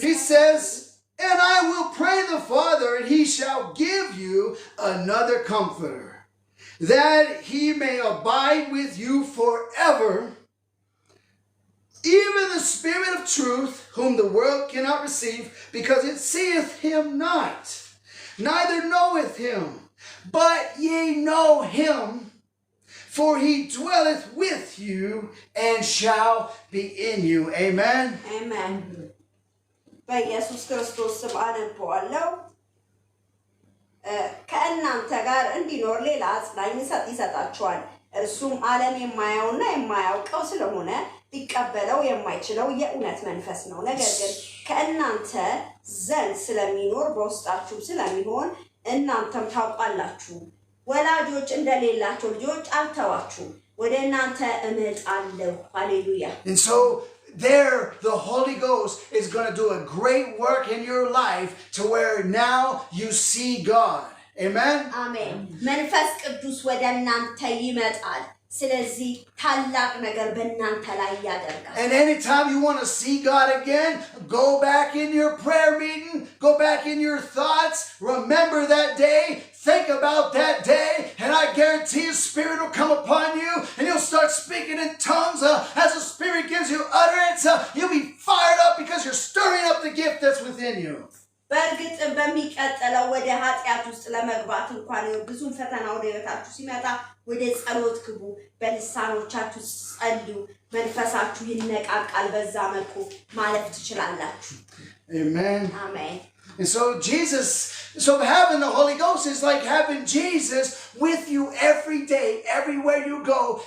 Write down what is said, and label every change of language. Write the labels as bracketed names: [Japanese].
[English] He says, "And I will pray the Father, and he shall give you another comforter, that he may abide with you forever, even the Spirit of truth, whom the world cannot receive, because it seeth him not, neither knoweth him. But ye know him, for he dwelleth with you and shall be in you." Amen. Amen. [Amharic] በኢየሱስ ክርስቶስ ስም አነባዋለሁ ከእናንተ ጋር እንዲኖር ሌላ አጽናኝ ይሰጣችኋል እርሱም ዓለም የማያውና የማያውቀው ስለሆነ ሊቀበለው የማይችለው የእውነት መንፈስ ነው ነገር ግን ከእናንተ ዘንድ ስለሚኖር በውስጣችሁ ስለሚሆን እናንተም ታውቃላችሁ ወላጆች እንደሌላቸው ልጆች አልተዋችሁ ወደ እናንተ እመጣለሁ ሃሌሉያ [English] And so there the Holy Ghost is going to do a great work in your life to where now you see God. Amen. Amen. [Amharic] መንፈስ ቅዱስ ወደ እናንተ ይመጣል ስለዚህ ታላቅ ነገር በእናንተ ላይ ያደርጋል [English] And anytime you want to see God again, go back in your prayer meeting, go back in your thoughts, remember that day, think about that day, and I guarantee His Spirit will come upon you, and you'll start speaking in tongues as the Spirit gives you utterance. You'll be fired up because you're stirring up the gift that's within you. [Amharic] በእርግጥ በሚቀጥለው ወደ ኃጢአት ውስጥ ለመግባት እንኳን ብዙ ፈተና ወደ ህይወታችሁ ሲመጣ ወደ ጸሎት ግቡ በልሳኖቻችሁ ጸልዩ መንፈሳችሁ ይነቃቃል በዛ መልኩ ማለፍ ትችላላችሁ [English] Amen. Amen. And so having the Holy Ghost is like having Jesus with you every day, everywhere you go.